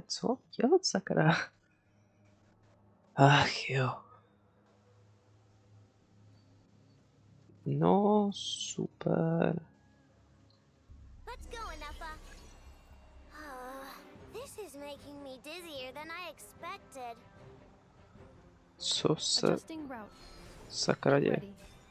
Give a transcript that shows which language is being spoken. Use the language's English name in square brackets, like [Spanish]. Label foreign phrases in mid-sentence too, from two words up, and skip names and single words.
[Czech] Co dělat, sakra? Ach jo. No, super. [English] Let's go, Enough. This is making me dizzier than I expected. [Czech] Co se [English] Adjusting route. [Czech] sakra děje? [English] Ready.